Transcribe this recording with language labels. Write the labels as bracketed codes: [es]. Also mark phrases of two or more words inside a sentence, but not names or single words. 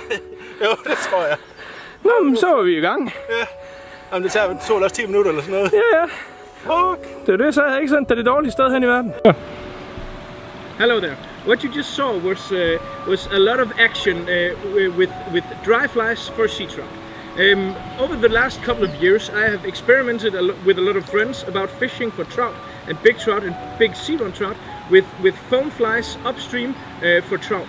[da] Jo, det tror jeg. Nå, men så er vi i gang. Ja. Jamen, det tog også 10 minutter eller sådan noget. Ja. Fuck. Det er det, så jeg ikke sådan, det er det dårlige sted hen i verden. [en] Hello there. What you just saw was a lot of action with dry flies for sea trout. Over the last couple of years, I have experimented with a lot of friends about fishing for trout and big sea trout with foam flies upstream for trout.